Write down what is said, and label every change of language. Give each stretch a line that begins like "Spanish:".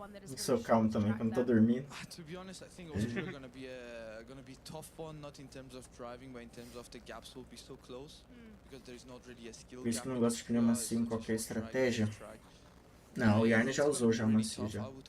Portuguese: Eu sou calmo também quando tô dormindo.
English: To be honest, I think Austria is gonna be tough one, not in terms of driving, but in terms of the gaps will be so close, because there is not really a skill.
Portuguese: Por isso que eu não gosto de pneu macio em qualquer estratégia. Não, o Yarn já usou já o macio já.